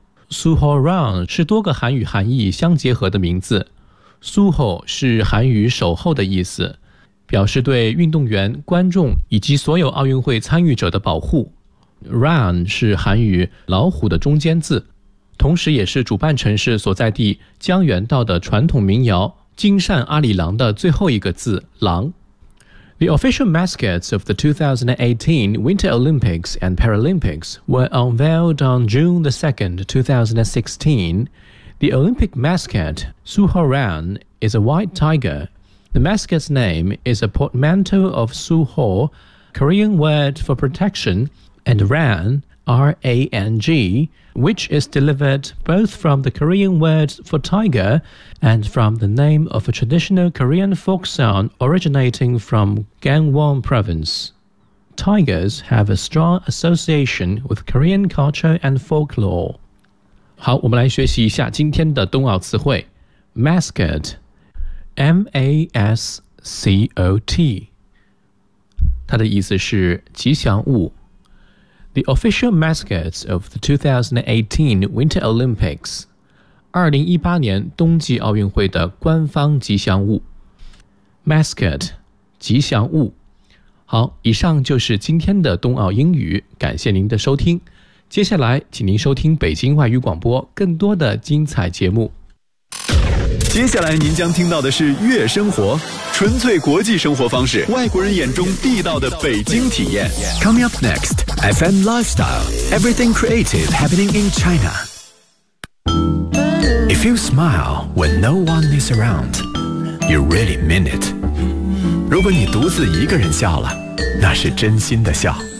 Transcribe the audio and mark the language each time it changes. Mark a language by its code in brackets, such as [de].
[zh] Suhoran 是多个韩语含义相结合的名字， Suho 是韩语守候的意思，表示对运动员、观众以及所有奥运会参与者的保护。 Run 是韩语老虎的中间字，同时也是主办城市所在地江原道的传统民谣金善阿里郎的最后一个字狼。 [en] The official mascots of the 2018 Winter Olympics and Paralympics were unveiled on June the 2nd, 2016. The Olympic mascot Suhoran is a white tiger. The mascot's name is a portmanteau of Suho, Korean word for protection,and ran, R-A-N-G, which is delivered both from the Korean word for tiger and from the name of a traditional Korean folk song originating from Gangwon province. Tigers have a strong association with Korean culture and folklore. [zh] 好，我们来学习一下今天的冬奥词汇。 [en] Mascot, M-A-S-C-O-T. [zh] 它的意思是吉祥物。 [en] The official mascots of the 2018 Winter Olympics. [zh] 2018年冬季奥运会的官方吉祥物。 Mascot, 吉祥物。好，以上就是今天的冬奥英语，感谢您的收听。接下来请您收听北京外语广播更多的精彩节目。接下来您将听到的是月生活，纯粹国际生活方式，外国人眼中地道的北京体验。 [en] Coming up next, FM Lifestyle, Everything Creative Happening in China. If you smile when no one is around, you really mean it. [zh] 如果你独自一个人笑了，那是真心的笑。